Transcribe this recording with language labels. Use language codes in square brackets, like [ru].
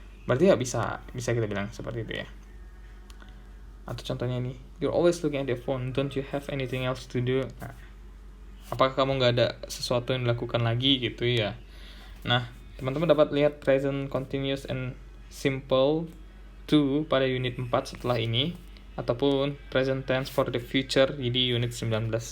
[id] Berarti ya bisa kita bilang seperti itu ya. Atau contohnya nih, [en] you're always looking at your phone, don't you have anything else to do? [id] Nah, apakah kamu nggak ada sesuatu yang dilakukan lagi gitu ya? Nah, teman-teman dapat lihat present continuous and simple 2 pada unit 4 setelah ini, ataupun present tense for the future di unit 19.